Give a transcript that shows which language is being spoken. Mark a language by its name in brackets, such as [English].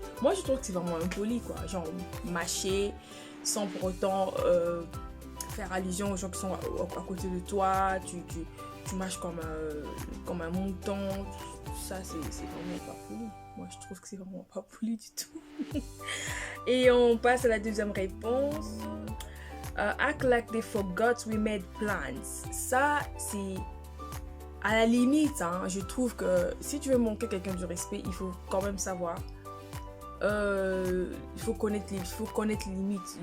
[French] Moi je trouve que c'est vraiment impoli quoi, genre mâcher sans pour autant faire allusion aux gens qui sont à côté de toi. Tu mâches comme un mouton. Ça c'est vraiment pas poli. Moi je trouve que c'est vraiment pas poli du tout. Et on passe à la deuxième réponse. [English] Act like they forgot we made plans. [French] Ça, c'est à la limite, hein. Je trouve que si tu veux manquer quelqu'un du respect, il faut quand même savoir. Il faut connaître les limites.